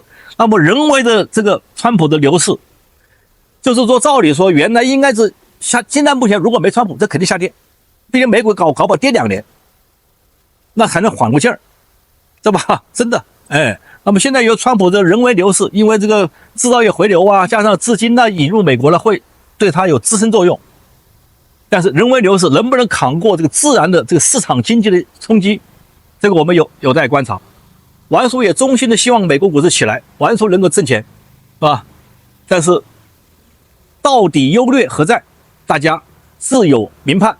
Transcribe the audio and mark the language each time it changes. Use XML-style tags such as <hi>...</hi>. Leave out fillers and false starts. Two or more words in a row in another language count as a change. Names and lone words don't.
<zh>那麼人為的這個川普的牛市，就是說照理說原來應該是現在目前如果沒川普，這肯定下跌，畢竟美股搞不好跌2年。那才能緩過勁兒，對吧？真的，哎，那麼現在由川普的人為牛市，因為這個製造業回流啊，加上資金呢引入美國了，會對它有支撐作用。但是人为牛市能不能扛过这个自然的这个市场经济的冲擊，這個我們有待觀察。王叔也衷心的希望美國股市起來，王叔能夠掙錢，是吧？但是到底優劣何在，大家自有明判。</zh>